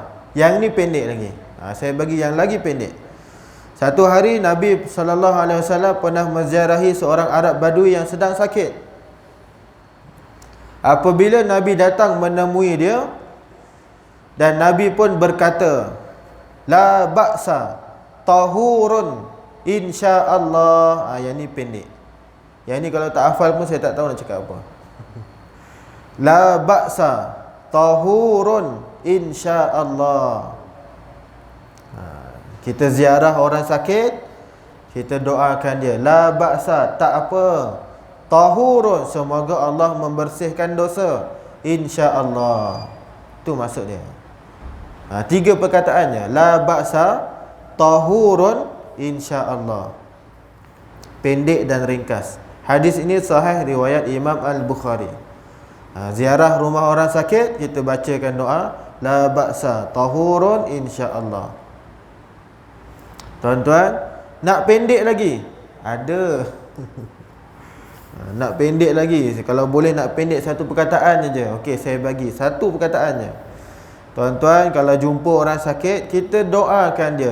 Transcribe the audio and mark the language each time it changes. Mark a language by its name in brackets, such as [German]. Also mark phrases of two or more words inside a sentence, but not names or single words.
[Malay] Yang ni pendek lagi. Saya bagi yang lagi pendek. Satu hari Nabi SAW pernah menziarahi seorang Arab Badui yang sedang sakit. Apabila Nabi datang menemui dia, dan Nabi pun berkata, [Arabic] لا بأس طهور إن شاء الله. [Malay] Yang ni pendek. Yang ni kalau tak hafal pun saya tak tahu nak cakap apa. [Arabic] لا بأس طهور إن شاء الله. [Malay] Kita ziarah orang sakit, kita doakan dia, [Arabic] لا بأس, [Malay] tak apa, tahurun, semoga Allah membersihkan dosa, [Arabic] إن شاء الله. [Malay] Itu maksud dia. Tiga perkataannya, [Arabic] لا بأس طهور إن شاء الله. [Malay] Pendek dan ringkas. Hadis ini sahih riwayat Imam Al-Bukhari. Ziarah rumah orang sakit, kita bacakan doa, [Arabic] لا بأس طهور إن شاء الله. [Malay] Tuan-tuan, nak pendek lagi? Ada. Nak pendek lagi, kalau boleh nak pendek satu perkataan je. Okey, saya bagi satu perkataannya. Tuan-tuan, kalau jumpa orang sakit, kita doakan dia.